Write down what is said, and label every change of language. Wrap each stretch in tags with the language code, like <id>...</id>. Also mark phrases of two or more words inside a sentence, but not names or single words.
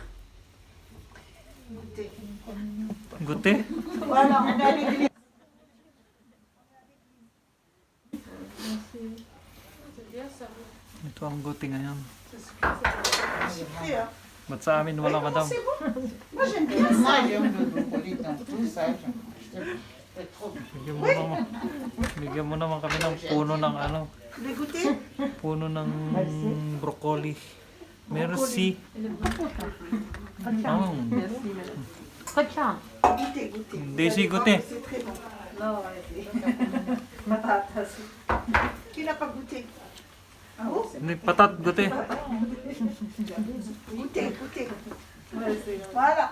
<fr>Écoutez. Goûter? Voilà, on est à l'église.</fr> <tl>Ito ang gote ngayon.</tl> <fr>C'est prêt, hein.</fr> <tl>Ba't sa amin wala</tl> <fr>Oui, madam? c'est bon. Moi, j'aime bien Moi, ça. j'aime le brocoli dans tout ça. C'est trop bien.</fr> <tl>Bigyan mo naman kami ng puno ng ano,</tl> <fr>Vous voulez goûter?</fr> <tl>puno ng broccoli.</tl> <fr>Merci. Oh, Goûtez, goûtez. Desi goûter. C'est très bon. Non, Qui n'a pas goûté? Oh, Ni patat gote. goûtez, goûtez. Voilà.</fr>